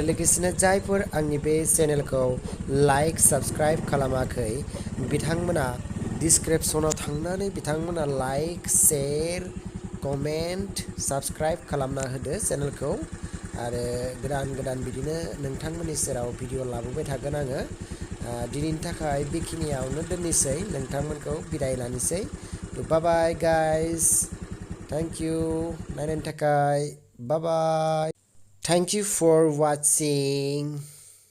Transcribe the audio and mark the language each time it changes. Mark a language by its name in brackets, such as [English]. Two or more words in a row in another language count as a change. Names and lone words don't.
[Bodo] लोगोसेनो जायफोर आंनि बे चेनेलखौ [English] like subscribe [Bodo] खालामाखै बिथांमोना डिसक्रिप्शनाव थांनानै बिथांमोना [English] like share comment subscribe [Bodo] खालामना होदो चेनेलखौ आरो गोदान बिदिनो नोंथांमोननि सेराव भिडिअ लाबोबाय थागोन आङो दिनैनि थाखाय बेखिनियावनो दोननोसै नोंथांमोनखौ बिदाय लानोसै [English] bye bye guys Thank you. [Bodo] Nainw takai. [English] Bye bye. Thank you for watching.